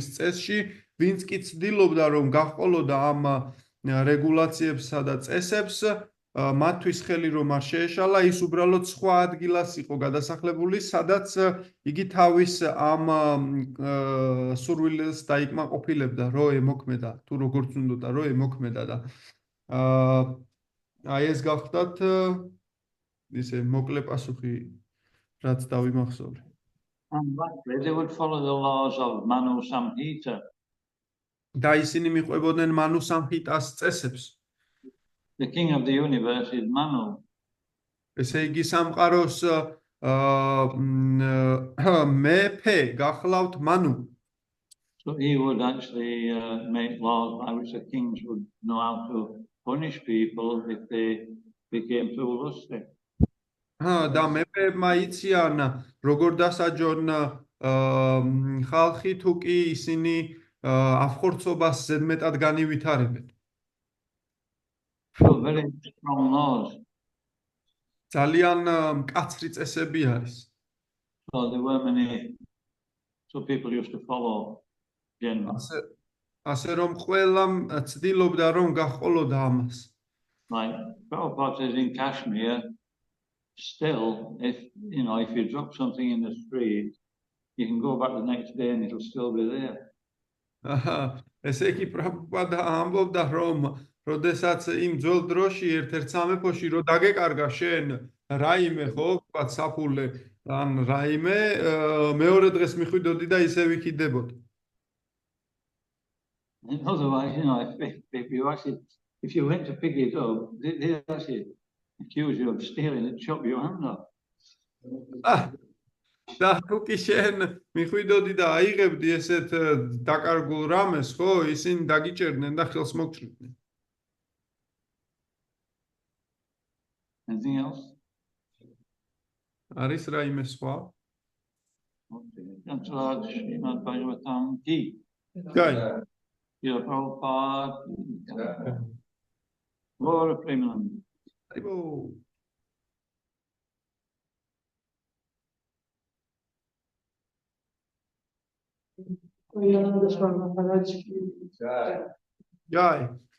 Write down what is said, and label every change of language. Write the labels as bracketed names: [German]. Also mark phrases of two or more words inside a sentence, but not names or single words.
[Georgian] წესში, ვინც კი ცდილობდა, რომ გაჰყოლოდა ამ რეგულაციებსა და წესებს, მათთვის ხელი რომ არ შეეშალა, ის უბრალოდ სხვა ადგილას იყო გადასახლებული, სადაც იგი თავის ამ სურვილს დაიკმაყოფილებდა, რომ ემოქმედა, თუ როგორც უნდოდა, რომ ემოქმედა და აი ეს გახდათ ისე მოკლე პასუხი, რაც დავიმახსოვრე. [English] And they would follow the laws of Manu Samhita. [Georgian] და ისინი მიყვებოდნენ მანუ სამჰიტას წესებს. [English] The king of the universe is Manu. [Georgian] ესე იგი სამყაროს მეფე გახლავთ მანუ. [English] So he would actually make laws by which the kings would know how to punish people if they became too lusty. [Georgian] და მეფეებმა იციან როგორ დასაჯონ ხალხი თუ კი ისინი აფხორცობას ზედმეტად განივითარებენ. [English] So very strong laws. [Georgian] ძალიან მკაცრი წესები არის. [English] So there were many, so people used to follow generally. [Georgian] ასე რომ ყველა ცდილობდა რომ გაჰყოლოდა ამას. [English] Like Prabhupada says in Kashmir, still, if you drop something in the street, you can go back the next day and it'll still be there. [Georgian] ესე იგი პრაბჰუპადა ამბობდა, რომ როდესაც იმ ძველ დროში ერთ-ერთ სამეფოში რო დაგეკარგა შენ რაიმე, ხო, ვთქვათ საფულე ან რაიმე, მეორე დღეს მიხვიდოდი და ისევ იქიდებოდა. [English] Otherwise, if you went to pick it up, they actually accuse you of stealing it, chop your hand off. [Georgian] და თუ კი შენ მიხვიდოდი და აიღებდი ესეთ დაკარგულ რამეს, ხო, ისინი დაგიჭერდნენ და ხელს მოგჭრიდნენ. [English] Anything else? [Georgian] არის რაიმე სხვა? [English] Kacharava, Shrimad-bhagavatami. Gaj. Srila Prabhupada. Lord of Premanand. Haribo. Jai.